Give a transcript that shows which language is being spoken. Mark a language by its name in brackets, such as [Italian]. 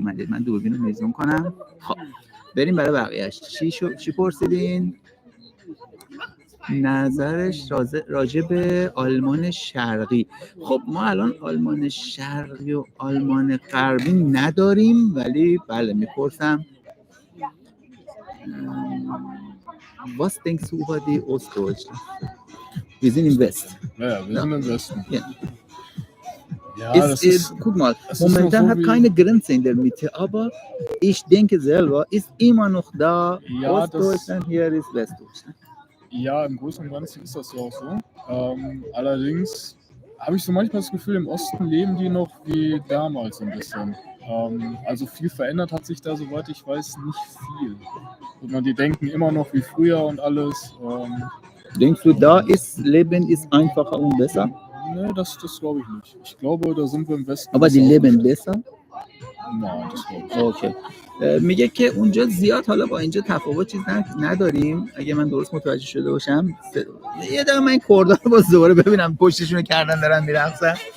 [Persian] من دوربینو میزون کنم. خب بریم برای بقیه‌اش. چی پرسیدین؟ نظرش راجع به آلمان شرقی. خب ما الان آلمان شرقی و آلمان غربی نداریم، ولی بله میپرسم. [German] Was denkst du über die Ostdeutschland? Wir sind im Westen. Ja, wir sind im Westen. Ja. Ja, guck mal, momentan hat keine Grenze in der Mitte, aber ich denke selber, ist immer noch da, ja, Ostdeutschland, hier ist Westdeutschland. Ja, im Großen und Ganzen ist das ja auch so. Allerdings habe ich so manchmal das Gefühl, im Osten leben die noch wie damals ein bisschen. Also viel verändert hat sich da, soweit ich weiß, nicht viel. Und die denken immer noch wie früher und alles. Denkst du, da ist Leben ist einfacher und besser? Nee, das glaube ich nicht. Ich glaube, da sind wir im Westen. Aber die leben besser? Nein, das glaube ich nicht. Okay. [Persian] میگه که اونجا زیاد حالا با اینجا تفاوت چیز نداریم، اگه من درست متوجه شده باشم. یه دقیقه من کردا رو باز دوباره ببینم پشتشون کردن دارن میرقصن.